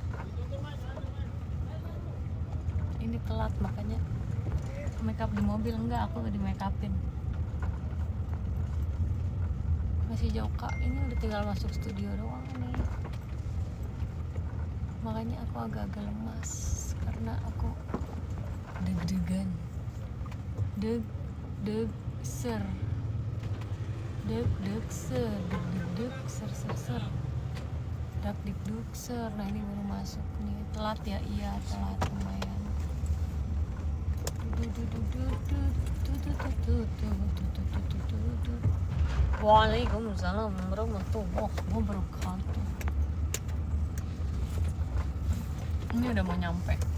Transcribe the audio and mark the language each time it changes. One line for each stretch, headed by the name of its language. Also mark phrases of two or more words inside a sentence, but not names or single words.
Indonesian: Ini telat makanya
English: make up
Indonesian: di mobil. Enggak, aku nggak di
English: make upin.
Indonesian: Masih jauh Kak, ini udah tinggal masuk studio doang nih. Makanya aku agak-agak lemas karena aku deg-degan. Deg-deg-ser. Deg-deg-ser, deg-deg-ser. Dak-dik-duk-ser. Nah, ini baru masuk nih. Telat ya? Iya, telat lumayan.
Arabic: وعليكم السلام ورحمة الله وبركاته.
Indonesian: Ini udah mau nyampe.